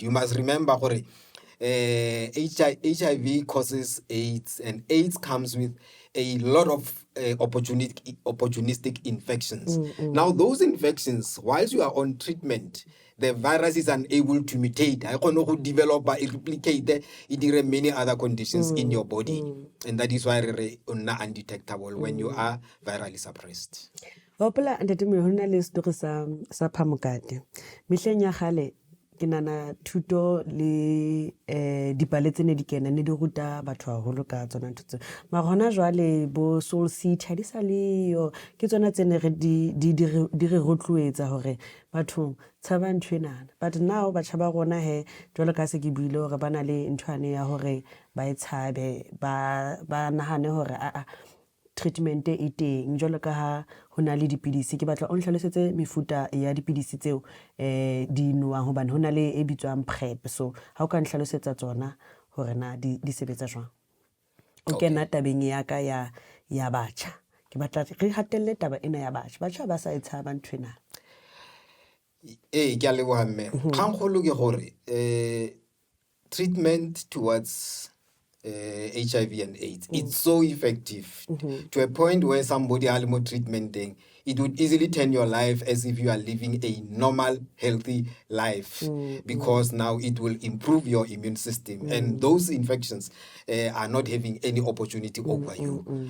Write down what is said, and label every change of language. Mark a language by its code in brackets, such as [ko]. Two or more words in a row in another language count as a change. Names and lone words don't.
[en] You must remember, HIV causes AIDS, and AIDS comes with a lot of opportunistic infections. Now, those infections, whilst you are on treatment, the virus is unable to mutate. I cannot develop, replicate, it there are many other conditions in your body, and that is why it's undetectable when you are virally suppressed. [st] Hopola ntate Moloi, ho na le story sa phamokate. Mehleng ya kgale ke nana thuto le dipale tsene di kena ne di ruta batho haholo ka tsona ntho tse. Ma hona jwale bo soul city di sa le yo ke tsona tsene re di re rotloetsa hore batho tshaba ntwenana. [en] But now [st] batjha ba rona he jwalo ka se ke buile hore bana le ntwane ya hore ba etshabe ba nahane hore treatment e teng jwalo ka ha hona le dipidisi. Ke batla o nhlalosetse mefuta ya dipidisi tseo di nwang hobane hona le e bitswang PrEP. So ha o ka nhlalosetsa tsona hore na di sebetsa jwang. O kena tabeng ya ka ya batjha. Ke batla re hatelle taba ena ya batjha ba sa etshaba nthwena. Ke a leboha mme. Kgangkgolo ke gore [en] treatment towards HIV and AIDS, it's so effective to a point where somebody has more treatment thing, it would easily turn your life as if you are living a normal, healthy life, because now it will improve your immune system, and those infections are not having any opportunity over you.